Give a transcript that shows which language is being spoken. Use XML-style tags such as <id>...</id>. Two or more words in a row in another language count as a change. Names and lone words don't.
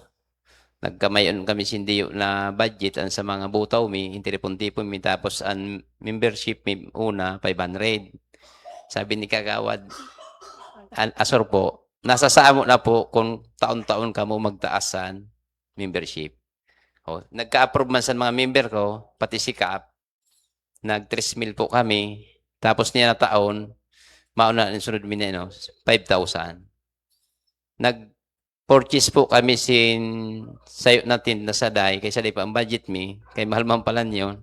<bik>Nagkamayon kami sindiyo na budget sa mga butaw mi, interipon-tipon mi, tapos ang membership mi una 500. Sabi ni Kagawad, asor po, nasa saamo na po kung taon-taon ka mo magtaasan membership. O, nagka-approve man sa mga member ko, pati si Kap, nag-3,000 po kami, tapos niya na taon, mauna ang sunod mi na 5,000. Nag-purchase po kami sayo natin na saday, kay saday pa ang budget mi, kay mahal man pala yun.</bik>